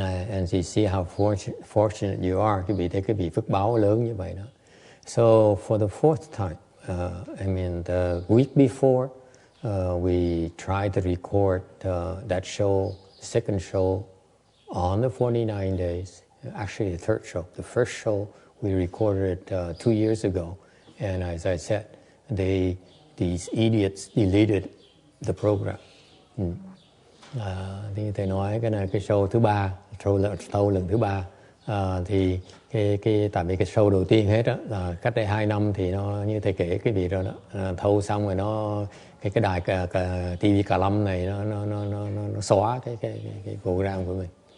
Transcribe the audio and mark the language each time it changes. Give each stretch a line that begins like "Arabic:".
English: And you see how fortunate you are.
Vietnamese: Quý vị thấy cái vị phước báo lớn như vậy đó.
English: So for the fourth time, I mean the week before, we tried to record that show, the second show, on the 49 days. Actually, the third show. The first show we recorded 2 years ago, and as I said, these idiots deleted the program.
Vietnamese: Thì thầy nói cái này cái show thứ ba, show lần thứ ba, thì tại vì cái show đầu tiên hết á là cách đây 2 năm thì nó như thầy kể cái việc rồi đó, thâu xong rồi nó cái đài TV Cà Lâm này nó xóa cái program của mình.